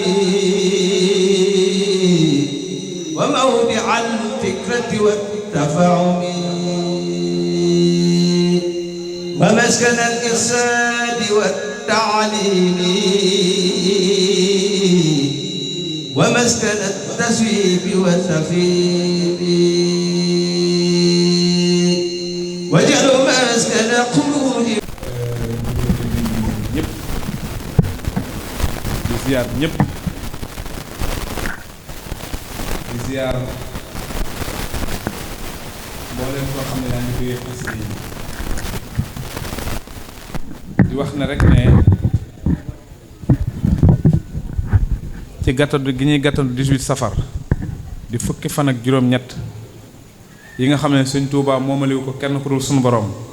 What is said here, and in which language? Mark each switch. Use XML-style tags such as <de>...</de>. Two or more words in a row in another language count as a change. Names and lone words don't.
<ar>وموضع الفكرة والتفاهم ومسكن الإرشاد والتعليم ومسكن التسويب والتفهيم وجعل مسكن قلوب</ar> <wo>di ziar ñëpp di ziar mbooleem koo xam ne yaa ngi jógee xasida yi di wax ne rek ne ci gàttandu gi ñuy gàttandu 18 safar di fukki fan ak juróom-ñett yi nga xam ne Sëñ Tuubaa moomaliwu ko kenn ku dul sunu borom</wo>